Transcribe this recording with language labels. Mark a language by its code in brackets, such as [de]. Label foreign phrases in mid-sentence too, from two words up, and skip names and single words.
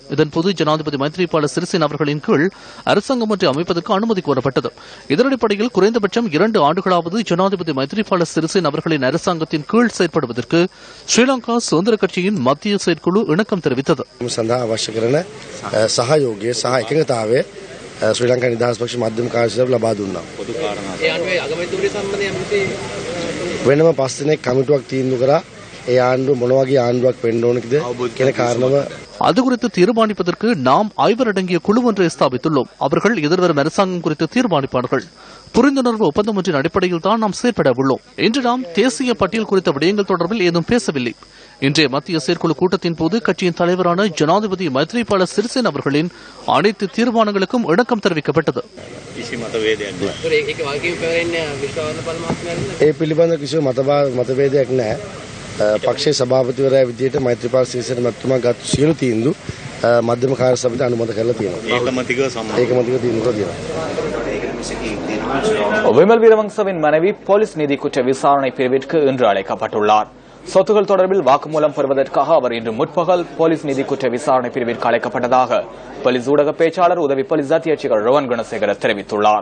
[ta] இதன்போது ஜனாதிபதி மைத்ரிபால சிறிசேன அவர்களின் கீழ் அரசாங்கம் ஒன்றை அமைப்பதற்கு அனுமதி கோரப்பட்டது. இதன் அடிப்படையில் குறைந்தபட்சம் 2 ஆண்டுகளாவது ஜனாதிபதி மைத்ரிபால சிறிசேன அவர்களின் அரசாங்கத்தின் கீழ் செயற்படுவதற்கு ஸ்ரீலங்கா சுதந்திர கட்சியின் மத்திய செயற்குழு இணக்கம் தெரிவித்தது. [si] ஸ்ரீலங்கா නිදහස් පක්ෂ මධ්‍යම කාර්යසභාව ලබා දුන්නා. වෙනම 5 දිනක් කමිටුවක් තීන්දුව කරා ඒ ආණ්ඩුව මොන වගේ ආණ්ඩුවක් වෙන්න ඕනද කියන කාරණාව [ta] அது குறித்து தீர்மானிப்பதற்கு நாம் 5 அடங்கிய குழு ஒன்றை ஸ்தாபித்துள்ளோம். அவர்கள் எதிர்வரும் அரசாங்கம் குறித்து தீர்மானிப்பார்கள். புரிந்துணர்வு ஒப்பந்தம் ஒன்றின் அடிப்படையில் தான் நாம் செயற்பட உள்ளோம். இன்று நாம் தேசிய பட்டியல் குறித்த விடயங்கள் தொடர்பில் ஏதும் பேசவில்லை. இன்றைய மத்திய செயற்குழு கூட்டத்தின் போது கட்சியின் தலைவரான ஜனாதிபதி மைத்ரிபால சிறிசேன அவர்களின் அனைத்து தீர்மானங்களுக்கும் இணக்கம் தெரிவிக்கப்பட்டது. [si] ඒ පිළිබඳ කිසිම මතභේදයක් නැහැ. පක්ෂයේ සභාපතිවරයා විදිහට මෛත්‍රීපාල සිරිසේන මැතිතුමා ගත් සියලු තීන්දුව මධ්‍යම කාර්යසභාවට අනුමත කරලා තියෙනවා. ඒකමතික තීන්දුව තියෙනවා. [ta] விமல் வீரவங்சவின் மனைவி போலீஸ் நீதி குற்ற விசாரணை பிரிவிற்கு இன்று அழைக்கப்பட்டுள்ளார். சொத்துகள் தொடர்பில் வாக்குமூலம் பெறுவதற்காக அவர் இன்று முற்பகல் போலீஸ் நீதி குற்ற விசாரணை பிரிவிற்கு அழைக்கப்பட்டதாக போலீஸ் ஊடக பேச்சாளர் உதவி போலீஸ் அத்தியட்சகர் ரோவன் குணசேகர தெரிவித்துள்ளார்.